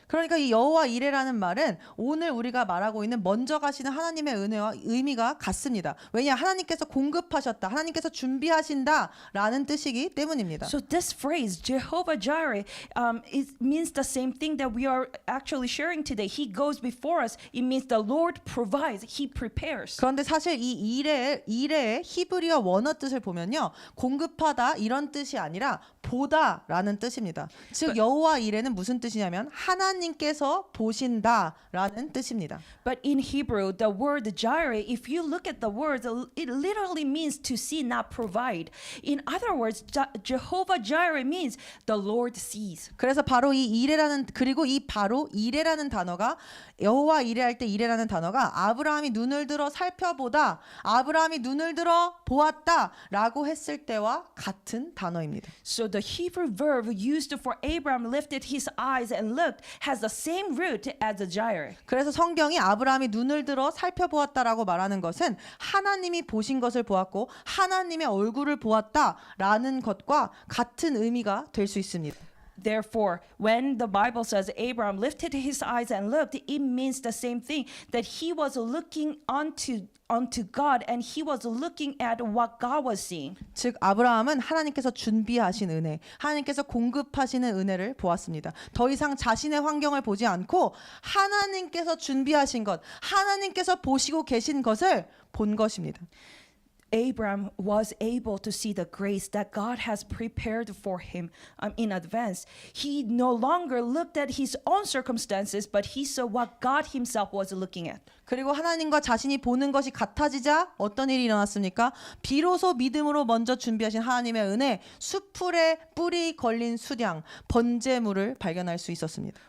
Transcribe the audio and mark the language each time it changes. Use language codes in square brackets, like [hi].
[ko] 그러니까 이 여호와 이레라는 말은 오늘 우리가 말하고 있는 먼저 가시는 하나님의 은혜와 의미가 같습니다. 왜냐 하나님께서 공급하셨다, 하나님께서 준비하신다라는 뜻이기 때문입니다. [en] So this phrase Jehovah Jireh it means the same thing that we are actually sharing today. He goes before us. It means the Lord provides. He prepares. [ko] 그런데 사실 이 이레의 히브리어 원어 뜻을 보면요, 공급하다 이런 뜻이 아니라 보다라는 뜻입니다. 즉 여호와 이레는 무슨 뜻이냐면 하나님께서 보신다라는 뜻입니다. [en] But in Hebrew, the word Jireh, if you look at the words, it literally means to see, not provide. In other words, Jehovah Jireh means the Lord sees. [ko] 그래서 바로 이 이레라는 그리고 이 바로 이레라는 단어가 여호와 이레할 때 이레라는 단어가 아브라함이 눈을 들어 살펴보다, 아브라함이 눈을 들어 보았다라고 했을 때와 같은 단어입니다. [en] So the Hebrew verb used for Abraham lifted his eyes and looked has the same root as the Jireh. [ko] 그래서 성경이 아브라함이 눈을 들어 살펴보았다라고 말하는 것은 하나님이 보신 것을 보았고 하나님의 얼굴을 보았다라는 것과 같은 의미가 될 수 있습니다. [en] Therefore, when the Bible says Abraham lifted his eyes and looked, it means the same thing, that he was looking unto God and he was looking at what God was seeing. [ko] 즉 아브라함은 하나님께서 준비하신 은혜, 하나님께서 공급하시는 은혜를 보았습니다. 더 이상 자신의 환경을 보지 않고 하나님께서 준비하신 것, 하나님께서 보시고 계신 것을 본 것입니다. [en] Abraham was able to see the grace that God has prepared for him in advance. He no longer looked at his own circumstances, but he saw what God himself was looking at. [ko] 그리고 하나님과 자신이 보는 것이 같아지자 어떤 일이 일어났습니까? 비로소 믿음으로 먼저 준비하신 하나님의 은혜, 수풀에 뿔이 걸린 수량, 번제물을 발견할 수 있었습니다.